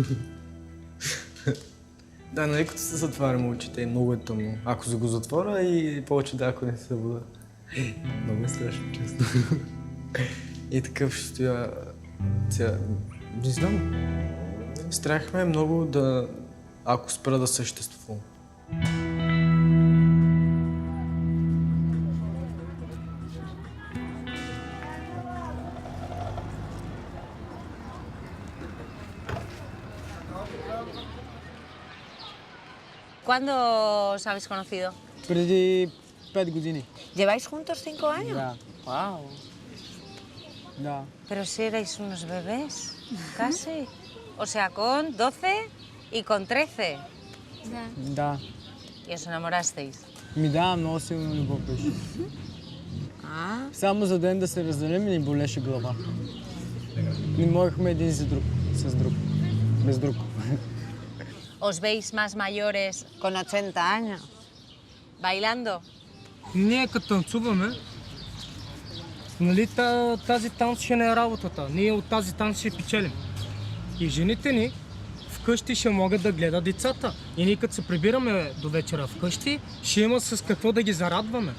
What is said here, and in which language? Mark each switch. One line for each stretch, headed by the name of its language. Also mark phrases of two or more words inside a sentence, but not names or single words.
Bulgarian: Да, нали като се затварям очите и много е тъмно. Ако се го затворя и повече да, ако не се събуда. Много е страшно, честно. И такъв ще стоя... Не знам. Страх ме е много да... ако спра да съществувам.
Spanish: ¿Cuándo os habéis conocido?
Bulgarian: Преди 5 години.
Spanish: ¿Lleváis juntos 5 años?
Bulgarian: Да. Wow. Да.
Spanish: Pero si erais unos bebés, casi. O sea, con 12 y con 13.
Bulgarian: Да.
Spanish: Y os enamorasteis.
Bulgarian: Ми да, много силно любов беше. Само за ден да се разделим и ни болеше глава. Не можехме един за друг, с друг, без друг.
Spanish: ¿Os veis más mayores Con 80 años. bailando?
Bulgarian: Ние като танцуваме, нали, тази танц ще не е работата. Ние от тази танц ще печелим. И жените ни вкъщи ще могат да гледат децата. И ние като се прибираме до вечера вкъщи, ще има с какво да ги зарадваме.